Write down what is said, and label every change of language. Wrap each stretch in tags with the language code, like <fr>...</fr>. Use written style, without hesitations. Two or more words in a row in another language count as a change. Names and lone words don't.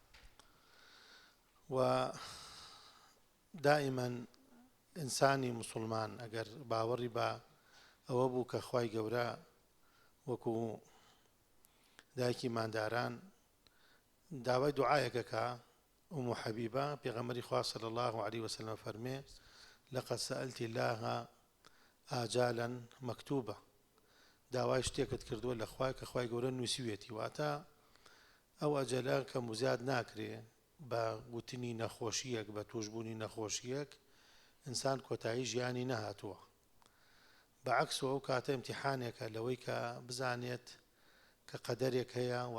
<ckb>و دائما ئینسانی مسلمان ئەگەر باوەڕی بە ئەوە بوو کە خوای گەورە وەکو دایکی مانداران داوای دوعایەکەکە ئوم حەبیبە پێغەمبەری خوا</ckb> <ar>صلی الله علیه وسلم</ar> <ckb>فەرمێ</ckb> <ar>لقد سألت الله آجالا مكتوبة</ar> <ckb>داوای شتێکت کردووە لە خوای کە خوای گەورە نووسیوێتی واتە ئەو ئەجەلە کە مزیاد ناکرێ بە گوتنی نەخۆشیەک بە توشبوونی نەخۆشیەک ئینسان کۆتایی ژیانی نەهاتووە بەعکسەوە ئەو کاتە ئیمتیحانێکە لەوەی کە بزانێت کە قەدەرێک هەیە و</ckb>